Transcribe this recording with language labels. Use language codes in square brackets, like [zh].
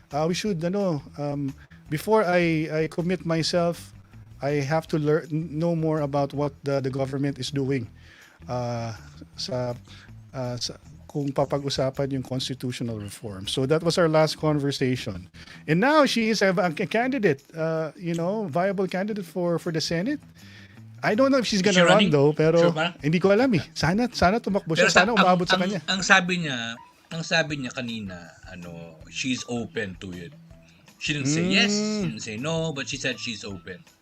[en] We should before I commit myself, I have to know more about what the government is doing [tl] sa kung papag-usapan yung [en] constitutional reform. So that was our last conversation. And now she is a candidate, viable candidate for the Senate. I don't know if she's gonna run though, [tl] pero [en] Sure [tl] hindi ko alam eh. Sana tumakbo siya, sana umabot sa kanya. Ang sabi niya kanina, [en] she's open to it. She didn't say yes, she didn't say no, but she said she's open.